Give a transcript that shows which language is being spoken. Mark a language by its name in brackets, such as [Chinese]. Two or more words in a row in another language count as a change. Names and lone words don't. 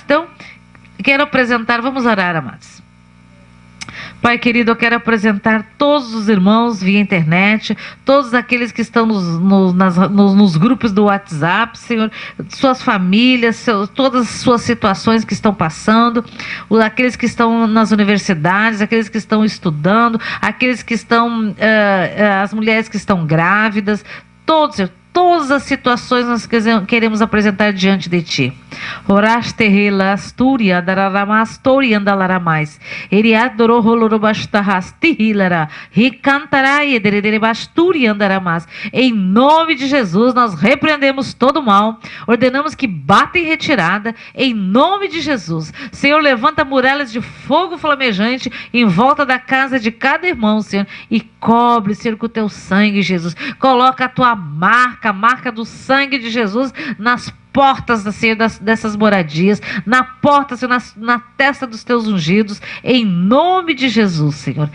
[Portuguese] Então, quero apresentar, vamos orar, amados. Pai querido, eu quero apresentar todos os irmãos via internet, todos aqueles que estão nos grupos do WhatsApp, Senhor, suas famílias, todas as suas situações que estão passando, aqueles que estão nas universidades, aqueles que estão estudando, aqueles que estão, as mulheres que estão grávidas, todos, Senhor. Todas as situações nós queremos apresentar diante de Ti. Oraste relasturia dararamastoria andalaramais. Eriadoro rolorobastarrasti hilara. Ricantarai dererbasturia andaramas. Em nome de Jesus, nós repreendemos todo o mal. Ordenamos que bata em retirada. Em nome de Jesus. Senhor, levanta muralhas de fogo flamejante em volta da casa de cada irmão, Senhor. E cobre, Senhor, com o Teu sangue, Jesus. Coloca a Tua marca, a marca do sangue de Jesus nas portas, Senhor, dessas moradias, na porta, Senhor, na testa dos Teus ungidos, em nome de Jesus, Senhor.